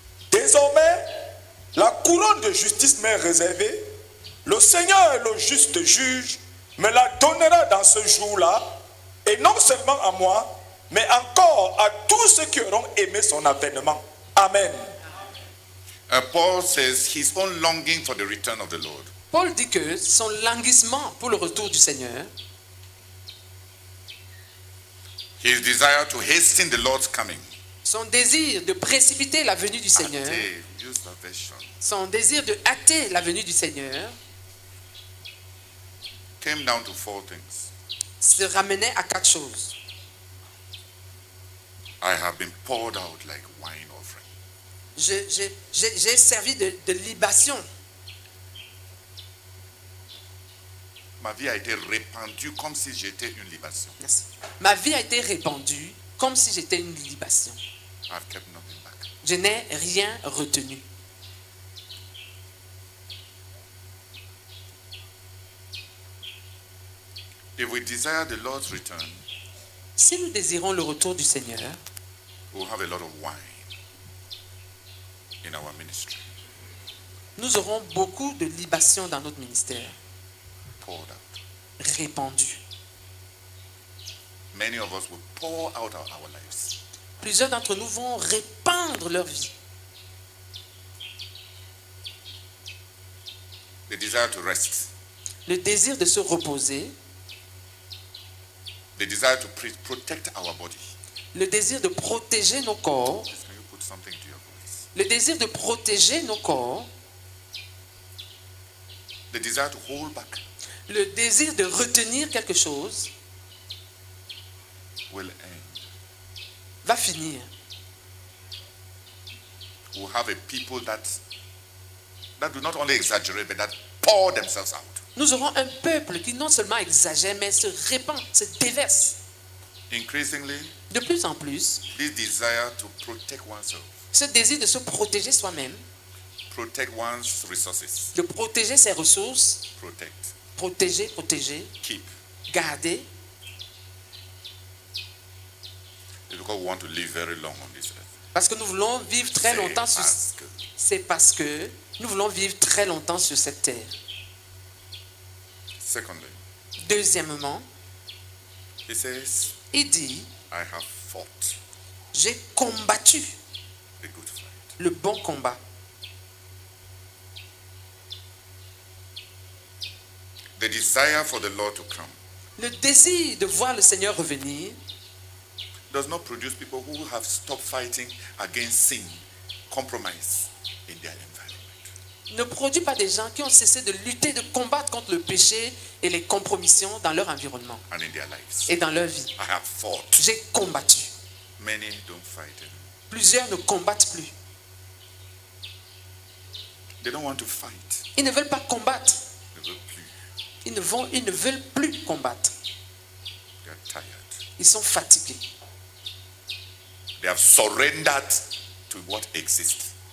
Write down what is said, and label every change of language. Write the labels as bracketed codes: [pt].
[fr] Désormais, la couronne de justice m'est réservée. Le Seigneur, le juste juge, me la donnera dans ce jour-là, et non seulement à moi, mais encore à tous ceux qui auront aimé son avènement. Amen. [en] Paul says his own longing for the return of the Lord [fr] Paul dit que son languissement pour le retour du Seigneur, [en] his desire to hasten the Lord's coming. [fr] son désir de précipiter la venue du Seigneur, [en] Use the version. [fr] son désir de hâter la venue du Seigneur, [en] Came down to 4 things. [fr] se ramenait à 4 choses. [en] I have been poured out like wine offering. [fr] J'ai servi de libation. Ma vie a été répandue comme si j'étais une libation. Merci. Ma vie a été répandue comme si j'étais une libation. [en] I've kept nothing back. [fr] Je n'ai rien retenu. [en] If we desire the Lord's return, [fr] Si nous désirons le retour du Seigneur, [en] we'll have a lot of wine in our ministry. [fr] nous aurons beaucoup de libations dans notre ministère, [en] Poured out. [fr] répandues. [en] Many of us will pour out our lives. [fr] Plusieurs d'entre nous vont répandre leur vie. [en] the desire to rest, [fr] le désir de se reposer, [en] the desire to protect our body. [fr] le désir de protéger nos corps, [en] Please, can you put something to your voice? [fr] le désir de protéger nos corps, [en] The desire to hold back [fr] le désir de retenir quelque chose [en] will end. [fr] va finir. [en] We'll have a people that do not only exaggerate, but that pour themselves out. [fr] Nous aurons un peuple qui non seulement exagère, mais se répand, se déverse. [en] Increasingly, [fr] De plus en plus, [en] this desire to protect oneself, [fr] ce désir de se protéger soi-même, [en] protect one's resources, [fr] de protéger ses ressources, [en] protect, [fr] protéger, [en] keep, [fr] garder, [en] is because we want to live very long on this earth. [fr] parce que nous voulons vivre très longtemps sur... Parce que C'est parce que nous voulons vivre très longtemps sur cette terre. [en] Secondly, [fr] Deuxièmement, [en] he says, [fr] il dit, [en] I have fought [fr] j'ai combattu [en] the good fight. [fr] le bon combat. [en] The desire for the Lord to come [fr] Le désir de voir le Seigneur revenir [en] does not produce people who have stopped fighting against sin, compromise in their environment. [fr] ne produit pas des gens qui ont cessé de lutter, de combattre contre le péché et les compromissions dans leur environnement [en] And in their lives. [fr] et dans leur vie. [en] I have fought. [fr] J'ai combattu. [en] Many don't fight anymore. [fr] Plusieurs ne combattent plus. [en] They don't want to fight. [fr] Ils ne veulent pas combattre. [en] They [fr] veulent plus. Ils ne veulent plus combattre. [en] They are tired. [fr] Ils sont fatigués. [en] They have surrendered to what exists.